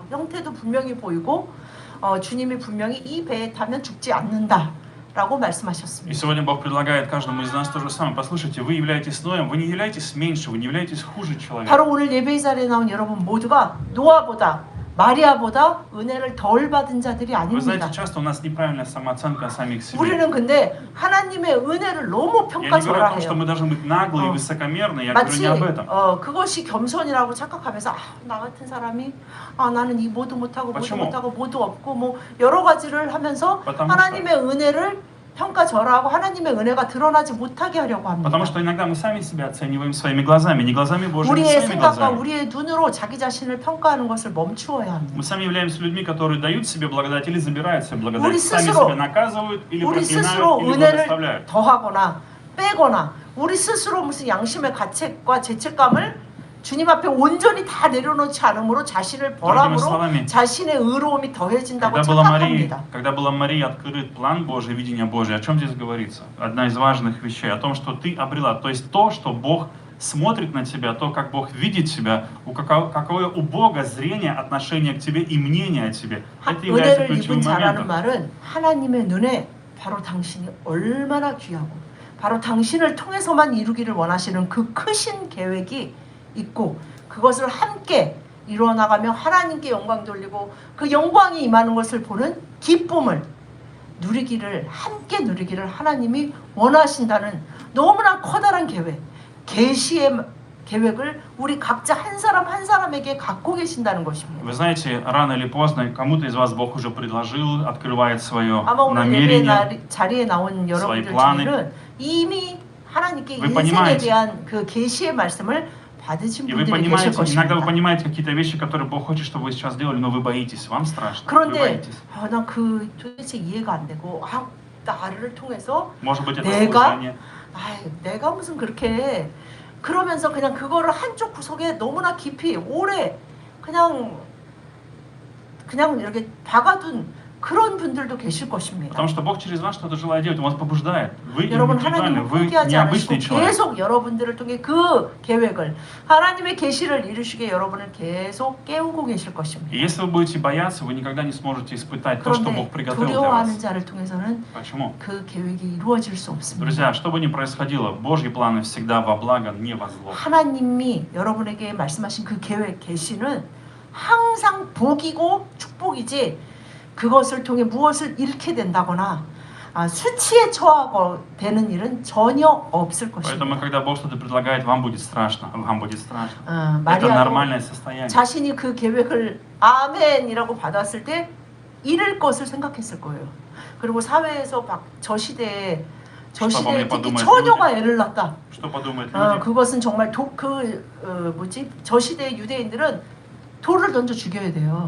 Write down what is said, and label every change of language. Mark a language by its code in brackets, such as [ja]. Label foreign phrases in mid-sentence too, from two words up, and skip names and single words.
[ko] 형태도 분명히 보이고 주님이 분명히 이 배에 타면 죽지 않는다 라고 [ru] И [ko] 말씀하셨습니다. [ru] сегодня Бог предлагает каждому из нас то же самое. Послушайте, вы являетесь Ноем, вы не являетесь меньше, вы не являетесь хуже человека. [ko] 바로 오늘 예배 자리에 나온 여러분 모두가 노아보다 마리아보다 은혜를 덜 받은 자들이 [ru] Вы знаете, [ko] 아닙니다. [ru] часто у нас неправильная самооценка самих себе. [ko] 우리는 근데 하나님의 은혜를 너무 [ru] Я не говорю о том, что [ko] 평가절하해요. [ru] мы должны быть наглые и высокомерные, я говорю [ko] 마치 [ru] не об этом. [ko] 그것이 겸손이라고 착각하면서 나 같은 사람이 나는 이 뭐도 못하고 뭐도 [ru] почему? [ko] 못하고 뭐도 없고 뭐 여러 가지를 하면서 [ru] потому [ko] 하나님의 은혜를 평가절하하고 하나님의 은혜가 드러나지 못하게 하려고 합니다. [ru] Потому что иногда мы сами себя оцениваем своими глазами, не глазами Божьими, [ko] 우리의 [ru] своими [ko] 생각과 [ru] глазами. [ko] 우리의 눈으로 자기 자신을 평가하는 것을 멈추어야 합니다. [ru] Мы сами являемся людьми, которые дают себе благодать или забирают себе [ko] 우리 [ru] благодать, сами [ko] 스스로- [ru] себя наказывают или [ko] 우리 스스로 [ru] проклинают, или [ko] 은혜를 [ru] благословляют. [ko] 더하거나 빼거나 우리 스스로 무슨 양심의 가책과 죄책감을 주님 앞에 온전히 다 내려놓지 않으므로 자신을 [ru] Другими [ko] 벌함으로 [ru] словами, [ko] 자신의 의로움이 더해진다고 [ru] когда [ko] 착각합니다. [ru] была Мария открыт план Божий, видение Божие, о чем здесь говорится? Одна из важных вещей, о том, что ты обрела, то есть то, что Бог смотрит на тебя, то, как Бог видит тебя, какое у Бога зрение, отношение к тебе и мнение о тебе. Это является [ko] 은혜를 입은 [ru] ключевым [ko] 자라는 [ru] моментом. [ko] 말은 하나님의 눈에 바로 당신이 얼마나 귀하고 바로 당신을 통해서만 이루기를 원하시는 그 크신 계획이 있고 그것을 함께 이루어나가며 하나님께 영광 돌리고 그 영광이 임하는 것을 보는 기쁨을 함께 누리기를 하나님이 원하신다는 너무나 커다란 계획, 계시의 계획을 우리 각자 한 사람 한 사람에게 갖고 계신다는 것입니다. [ru] Вы знаете, рано или поздно кому-то из вас Бог уже предложил, открывает свое [ko] 아마 오늘 [ru] намерение. [ko] 예배 자리에 나온 여러분들 [ru] 플аны. [ko] 중에는 이미 하나님께 [ru] Вы [ko] 인생에 [ru] понимаете. [ko] 대한 그 계시의 말씀을 받으신 [ru] И вы [ko] 분들이 계실 [ru] понимаете, иногда вы [ko] 것입니다. [ru] понимаете какие-то вещи, которые Бог хочет, чтобы вы сейчас сделали, но вы боитесь, вам страшно, вы [ko] 그런데 [ru] боитесь. [ko] 난 그 도대체 이해가 안 되고 나를 통해서 [ru] Может быть, это [ko] 내가? [ru] служение. [ko] 내가 무슨 그렇게 해. 그러면서 그냥 그거를 한쪽 구석에 너무나 깊이 오래 그냥 이렇게 박아둔 그런 분들도 계실 것입니다. [ru] Потому что Бог через вас что-то желает делать, Он вас побуждает. Вы [ko] 여러분 [ru] индивидуальны, [ko] 하나님을 [ru] вы [ko] 포기하지 않으시고 [ru] необычный человек. [ko] 계속 여러분들을 통해 그 계획을 하나님의 계시를 이루시게 여러분을 계속 깨우고 계실 것입니다. [ru] И если вы будете бояться, вы никогда не сможете испытать то, что [ko] 그런데 [ru] Бог приготовил для [ko] 두려워하는 [ru] вас. [ko] 자를 통해서는 [ru] Почему? [ko] 그 계획이 이루어질 수 없습니다. [ru] Друзья, что бы ни происходило, Божьи планы всегда во благо, не во зло. [ko] 하나님이 여러분에게 말씀하신 그 계획, 계시는 항상 복이고 축복이지 그것을 통해 무엇을 잃게 된다거나 수치에 처하고 되는 일은 전혀 없을 것입니다. [ru] Поэтому, когда Бог что-то предлагает, вам будет страшно. Вам будет страшно. Это [ko] 마리아도 [ru] нормальное состояние. [ko] 자신이 그 계획을 아멘이라고 받았을 때 잃을 것을 생각했을 거예요. 그리고 사회에서 저 시대에 특히 처녀가 애를 낳다. [ru] Что подумают люди? [ko] 그것은 정말 저 시대의 유대인들은 돌을 던져 죽여야 돼요.